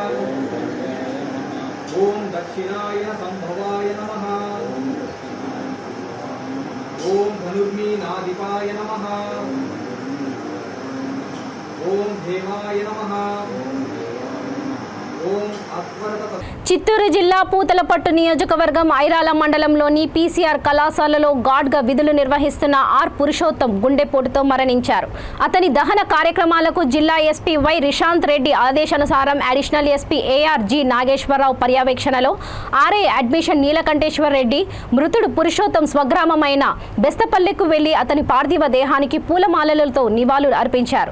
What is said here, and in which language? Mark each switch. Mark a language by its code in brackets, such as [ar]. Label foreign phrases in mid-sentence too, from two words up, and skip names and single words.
[sa] ओम दक्षिणाय संभवाय नमः। ओम धनुर्मीनाधिपाय नमः। ओम हेमाय नमः। ओम अत्वरत। [te] చిత్తూరు జిల్లా పూతలపట్టు నియోజకవర్గం ఐరాల మండలంలోని పీసీఆర్ కళాశాలలో గార్డ్గా విధులు నిర్వహిస్తున్న ఆర్ పురుషోత్తం గుండెపోటుతో మరణించారు. అతని దహన కార్యక్రమాలకు జిల్లా ఎస్పీ వై రిషాంత్ రెడ్డి ఆదేశానుసారం అడిషనల్ ఎస్పీ ఏఆర్ జి నాగేశ్వరరావు పర్యవేక్షణలో ఆర్ఐ అడ్మిషన్ నీలకంఠేశ్వర్ రెడ్డి మృతుడు పురుషోత్తం స్వగ్రామమైన బెస్తపల్లెకు వెళ్లి అతని పార్థివ దేహానికి పూలమాలలతో నివాళులు అర్పించారు.